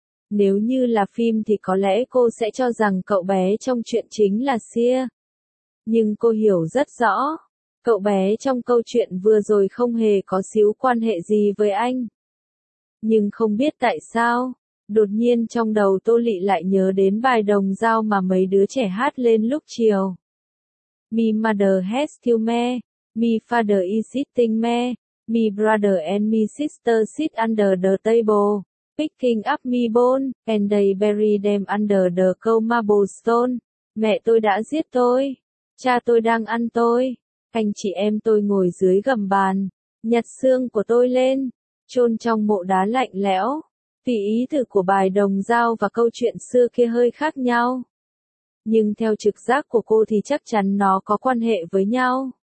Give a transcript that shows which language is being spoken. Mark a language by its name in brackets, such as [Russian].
[Vietnamese] Nếu như là phim thì có lẽ cô sẽ cho rằng cậu bé trong chuyện chính là Xia. Nhưng cô hiểu rất rõ, cậu bé trong câu chuyện vừa rồi không hề có xíu quan hệ gì với anh. Nhưng không biết tại sao, đột nhiên trong đầu Tô Lỵ lại nhớ đến bài Đồng Dao mà mấy đứa trẻ hát lên lúc chiều. [English] My mother has killed me, my father is sitting me, my brother and my sister sit under the table, picking up my bone, and they bury them under the cold marble stone. [Vietnamese] Mẹ tôi đã giết tôi, cha tôi đang ăn tôi, anh chị em tôi ngồi dưới gầm bàn, nhặt xương của tôi lên, chôn trong mộ đá lạnh lẽo. Vì ý tứ của bài Đồng Dao và câu chuyện xưa kia hơi khác nhau. Nhưng theo trực giác của cô thì chắc chắn nó có quan hệ với nhau.